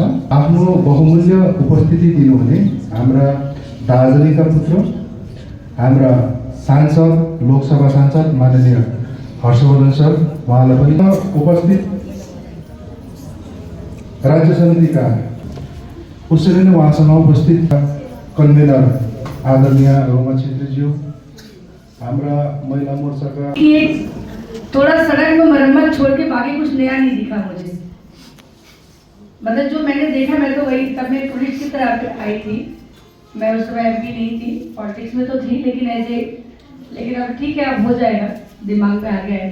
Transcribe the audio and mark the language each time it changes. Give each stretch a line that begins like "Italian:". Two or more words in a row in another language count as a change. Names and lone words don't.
Nepali: आफ्नो बहुमूल्य उपस्थिति दिनुहुने हाम्रा दार्जिलिङका पुत्र, हाम्रा सांसद, लोकसभा सांसद माननीय हर्षवर्धन सर उहाँलाई पनि उपस्थित राज्य समितिका उसरी नै उहाँसँग उपस्थित कन्भेनर आदरणीय रोमा छेत्रीज्यू, हाम्रा महिला मोर्चाका
Hindi: कि एक थोड़ा सड़क में मरम्मत छोड़ के बाकी कुछ नया नहीं दिखा मुझे। मतलब जो मैंने देखा, मैं तो वही तब मैं टूरिस्ट की तरह आई थी, मैं उस समय एमपी नहीं थी, पॉलिटिक्स में तो थी, लेकिन अब ठीक है, अब हो जाएगा, दिमाग में आ गया है।